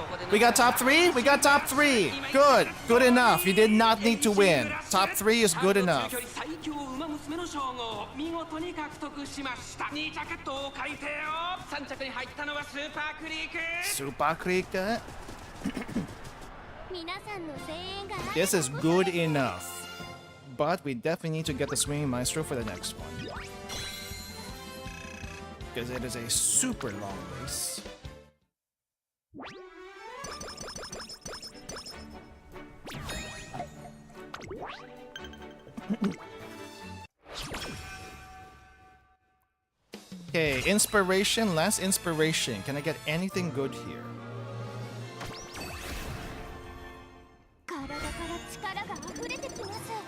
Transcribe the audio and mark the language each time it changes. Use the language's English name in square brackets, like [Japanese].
[English] We got top 3? We got top 3. Good. Good enough. You did not need to win. Top 3 is good enough. [Japanese] の称号を見事に獲得しました。2着東海帝王、3着に入ったのはスーパークリーク。 [English] Super Creek. [Japanese] 皆さんの声援が [English] This is good enough. But we definitely need to get the Swinging Maestro for the next one. Because it is a super long race. Okay, inspiration, last inspiration. Can I get anything good here? [Japanese] 体から力が溢れてきます。